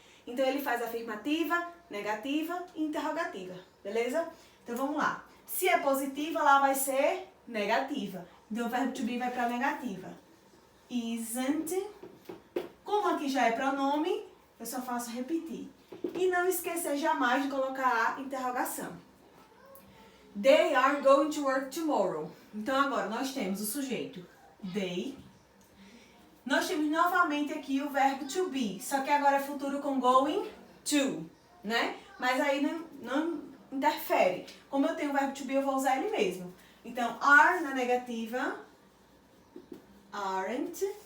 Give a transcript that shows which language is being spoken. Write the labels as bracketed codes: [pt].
[pt] Então ele faz afirmativa, negativa e interrogativa, beleza? Então vamos lá. Se é positiva, lá vai ser negativa. Então o verbo to be vai para negativa. Isn't. Como aqui já é pronome, eu só faço repetir. E não esquecer jamais de colocar a interrogação. [en] They are going to work tomorrow. [pt] Então agora nós temos o sujeito they. Nós temos novamente aqui o verbo to be, só que agora é futuro com going to, né? Mas aí não interfere. Como eu tenho o verbo to be, eu vou usar ele mesmo. Então, are na negativa, aren't.